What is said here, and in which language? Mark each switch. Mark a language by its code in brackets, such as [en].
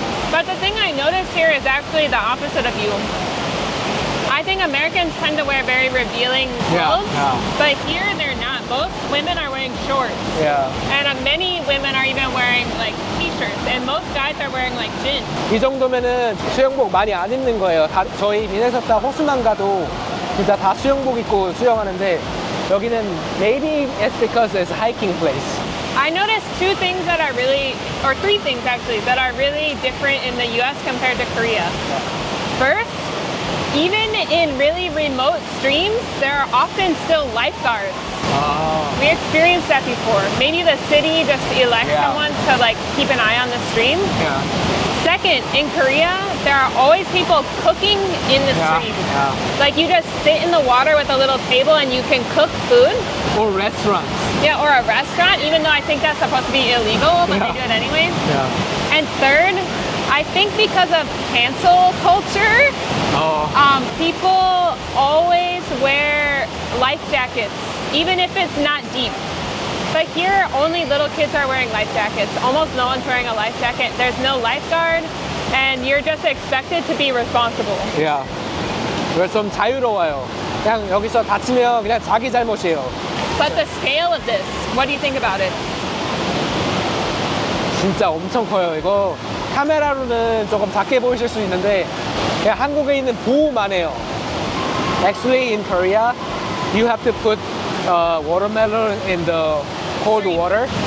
[en] But the thing I noticed here is actually the opposite of you. I think Americans tend to wear very revealing clothes, but here they're not. Most women are wearing shorts, Yeah. and many women are even wearing like t-shirts, and most guys are wearing like jeans. [ko] 이 정도면은 수영복 많이 안 입는 거예요. 저희 미네소타 호수만 가도 진짜 다 수영복 입고 수영하는데 여기는 [en] maybe it's because it's a hiking place. I noticed two things that are really, or three things actually, that are really different in the US compared to Korea. First, even in really remote streams, there are often still lifeguards. We experienced that before. Maybe the city just elects Yeah. someone to like keep an eye on the stream. Yeah. Second, in Korea, there are always people cooking in the Yeah. stream. Yeah. Like you just sit in the water with a little table and you can cook food. Or restaurants. Yeah, or a restaurant, even though I think that's supposed to be illegal, but they Yeah. do it anyways. Yeah. And third, I think because of cancel culture, Oh. people always wear life jackets, even if it's not deep. But here, only little kids are wearing life jackets. Almost no one's wearing a life jacket. There's no lifeguard, and you're just expected to be responsible. Yeah. [ko] 그래서 좀 자유로워요. 그냥 여기서 다치면 그냥 자기 잘못이에요. [en] But the scale of this, what do you think about it? [ko] 진짜 엄청 커요. 이거 카메라로는 조금 작게 보이실 수 있는데 그냥 한국에 있는 보호만 해요. [en] Actually in Korea, you have to put watermelon in the cold water,